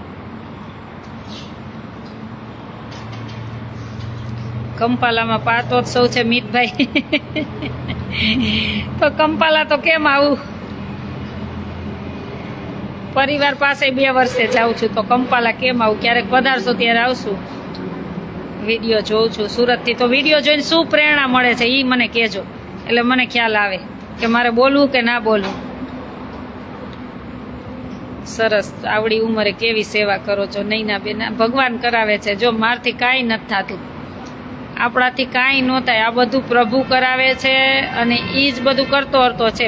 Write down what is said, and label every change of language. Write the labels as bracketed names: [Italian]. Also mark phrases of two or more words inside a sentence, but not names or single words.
[Hindi] कंपाला में पातोत्सव है मीत भाई. [Gujarati] તો કંપાલા તો કેમ આવું? પરિવાર પાસે 2 વર્ષે જાઉં છું તો કંપાલા કેમ આવું? ક્યારેક પધારશો ત્યારે આવશું. વિડિયો જોઉં છું સૂરતથી તો વિડિયો જોઈને શું પ્રેરણા મળે છે ઈ મને કહેજો, એટલે મને ખ્યાલ આવે કે મારે બોલવું કે ના બોલવું. સરસ. આવડી ઉંમરે કેવી સેવા કરો છો નૈના બેન. ભગવાન કરાવે છે. જો મારથી કાંઈ નથી થતું, આપણાથી કાંઈ ન થાય. આ બધું પ્રભુ કરાવે છે અને એ જ બધું કરતો હરતો છે.